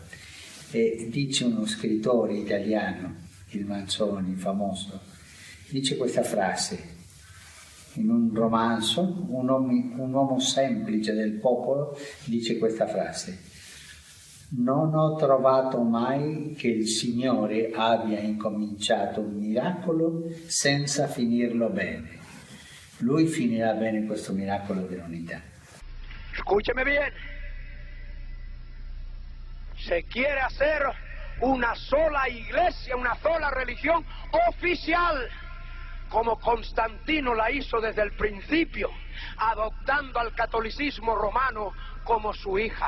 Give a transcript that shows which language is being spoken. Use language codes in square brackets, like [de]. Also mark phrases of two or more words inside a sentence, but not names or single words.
[it] E dice uno scrittore italiano, il Manzoni, famoso, dice questa frase in un romanzo, un uomo semplice del popolo dice questa frase: non ho trovato mai che il Signore abbia incominciato un miracolo senza finirlo bene. Lui finirà bene questo miracolo dell'unità. [es] Escúcheme bien. Se quiere hacer una sola iglesia, una sola religión oficial, como Constantino la hizo desde el principio, adoptando al catolicismo romano como su hija.